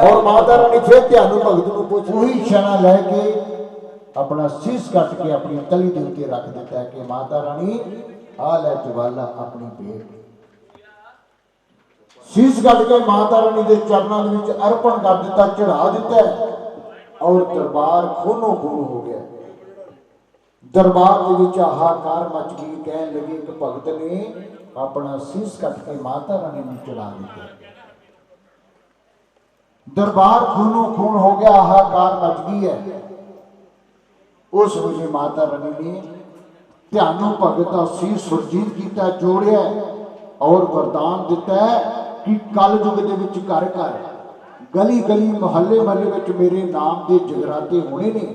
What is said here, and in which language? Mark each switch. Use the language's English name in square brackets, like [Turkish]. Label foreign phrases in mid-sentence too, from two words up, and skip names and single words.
[Punjabi] ਔਰ ਮਾਤਾ ਰਾਣੀ ਫਿਰ ਧਿਆਨੂ ਭਗਤ ਨੂੰ ਪੁੱਛ ਉਹੀ ਛਣਾ ਲੈ ਕੇ ਆਪਣਾ ਸੀਸ ਕੱਟ ਕੇ ਆਪਣੀ ਤਲੀ ਦੇ ਉੱਤੇ ਰੱਖ ਦਿੱਤਾ ਕਿ ਮਾਤਾ ਰਾਣੀ ਆ ਲੈ ਜਵਾਲਾ ਆਪਣੀ ਭੇਟ। ਸੀਸ ਕੱਟ ਕੇ ਮਾਤਾ ਰਾਣੀ ਦੇ ਚਰਨਾਂ ਦੇ ਵਿੱਚ ਅਰਪਣ ਕਰ ਦਿੱਤਾ, ਚੜਾ ਦਿੱਤਾ ਔਰ ਦਰਬਾਰ ਖੂਨੋ ਖੂਨ ਹੋ ਗਿਆ। [Hindi] दरबार के विच हाहाकार मच गई। कहने लगे कि भगत ने अपना सीस कट के माता रानी को चढ़ा दिया। दरबार खूनो खून हो गया, हाहाकार मच गई है। उस वेले माता रानी ने ਧਿਆਨੂ भगत का सीस सुरजीत किया, जोड़िया और वरदान दिता है कि [Punjabi] ਕਲ ਯੁਗ ਦੇ ਵਿਚ ਘਰ ਘਰ ਗਲੀ ਗਲੀ ਮੁਹੱਲੇ ਮਹੱਲੇ ਵਿਚ [Hindi] मेरे नाम के जगराते होने ने।